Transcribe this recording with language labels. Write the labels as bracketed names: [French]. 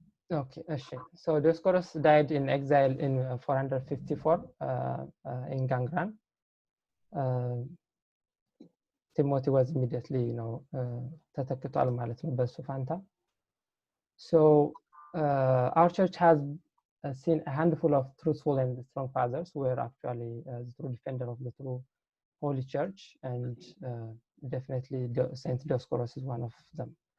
[English] Okay, so Dioscorus died in exile in 454 in Gangran. Timothy was immediately, [Amharic] ተተክቷል ማለት ነው በሱ ፋንታ. [English] So our church has seen a handful of truthful and strong fathers who were actually the true defender of the true Holy Church, and definitely Saint Dioscorus is one of them.